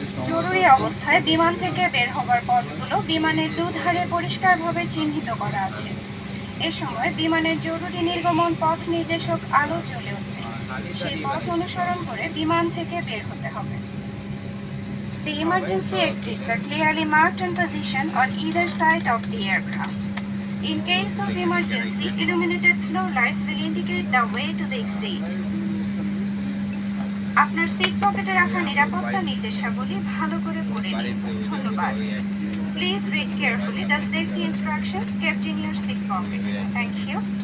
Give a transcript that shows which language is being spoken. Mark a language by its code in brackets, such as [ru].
[bn] জরুরি অবস্থায় বিমান থেকে বের হবার পথগুলো বিমানের দুধারে পরিষ্কারভাবে চিহ্নিত করা আছে। এ সময় বিমানের জরুরি নির্গমন পথ নির্দেশক আলো জ্বলে উঠবে। সেই পথ অনুসরণ করে বিমান থেকে বের হতে হবে। [en] The emergency exits are clearly marked in position on either side of the aircraft. In case of emergency, illuminated flow lights will indicate the way to the exit. [bn] আপনার সিট পকেটে রাখা নিরাপত্তা নির্দেশাবলী ভালো করে পড়ে নিন। ধন্যবাদ। [en] Please read carefully the safety instructions kept in your seat pocket. Thank you.